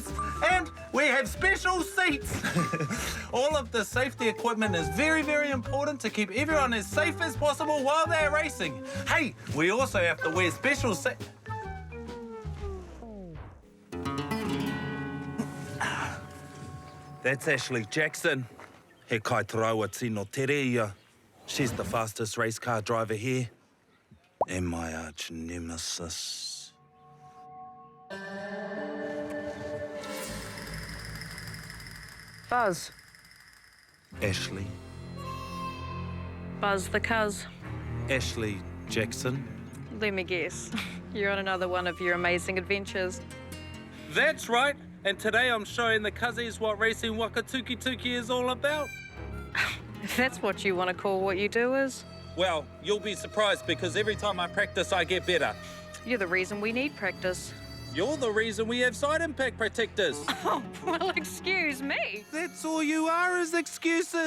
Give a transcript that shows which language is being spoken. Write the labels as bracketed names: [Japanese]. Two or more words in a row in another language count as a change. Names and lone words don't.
[English] And we have special seats. All of the safety equipment is very, very important to keep everyone as safe as possible while they're racing. Hey, we also have to wear special That's Ashley Jackson. [Māori] He kai tarawa tino tere ia. [English] She's the fastest race car driver here. And my arch nemesis. Buzz. Ashley. Buzz the cuz. Ashley Jackson. Let me guess. You're on another one of your amazing adventures. That's right. And today I'm showing the cussies what racing [Māori] waka tuki [English] is all about. If that's what you want to call what you do is. Well, you'll be surprised because every time I practice, I get better. You're the reason we need practice. You're the reason we have side impact protectors. Oh, well, excuse me. That's all you are is excuses.